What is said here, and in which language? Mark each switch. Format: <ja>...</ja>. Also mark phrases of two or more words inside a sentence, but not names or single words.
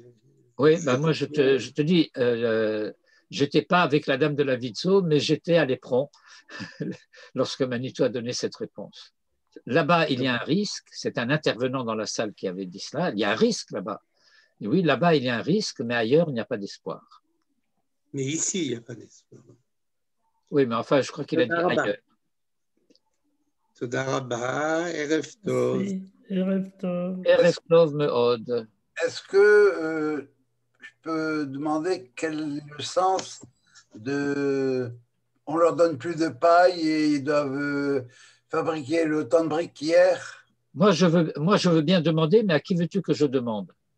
<fr>Oui, ben moi, je te dis, j'étais pas avec la dame de la Vidzo, mais j'étais à l'Éperon lorsque Manitou a donné cette réponse. Là-bas, il y a un risque. C'est un intervenant dans la salle qui avait dit cela. Il y a un risque là-bas. Et oui, là-bas, il y a un risque, mais ailleurs, il n'y a pas d'espoir. Mais ici, il n'y a pas d'espoir. Oui, mais enfin, je crois qu'il a dit ailleurs.</fr> <he>תודה רבה, ערב טוב. ערב טוב. ערב טוב מאוד.</he> <fr>Est-ce que je peux demander quel est le sens de... On leur donne plus de paille et ils doivent fabriquer autant de briques qu'hier? Moi, je veux bien demander, mais à qui veux-tu que je demande?</fr>